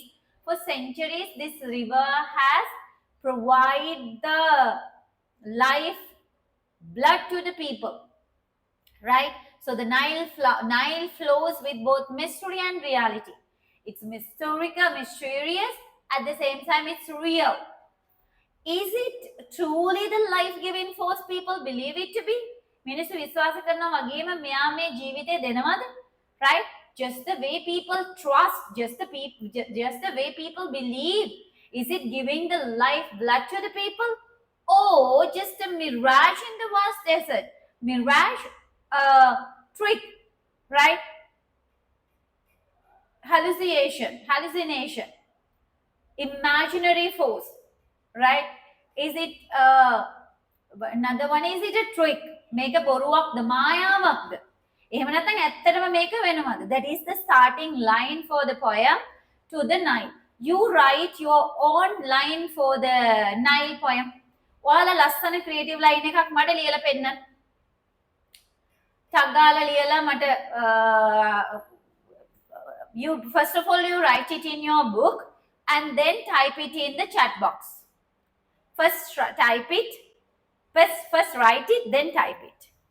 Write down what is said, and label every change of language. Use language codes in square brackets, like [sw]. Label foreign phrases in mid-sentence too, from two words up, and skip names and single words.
[en] For centuries, this river has provided the life blood to the people, right? So the Nile flows with both mystery and reality. It's mysterious, at the same time it's real. Is it truly the life-giving force people believe it to be? [si] මිනිස්සු විශ්වාස කරනවා වගේම මෙයා මේ ජීවිතේ දෙනවද? Right? [en] Just the way people trust, just the way people believe. Is it giving the life blood to the people? Or just a mirage in the vast desert? Mirage, trick, right? Hallucination, imaginary force, right? Is it another one, is it a trick? Make a [si] බොරුවක්ද මායාවක්ද? එහෙම නැත්නම් ඇත්තටම මේක වෙනවද? [en] That is the starting line for the poem To the Nile. You write your own line for the Nile poem. [si] ඔයාලා ලස්සන [en] creative line [si] එකක් මට ලියලා පෙන්නන්න. ටක් ගාලා ලියලා මට [en] you first of all you write it in your book and then type it in the chat box. First type it, first write it, then type it.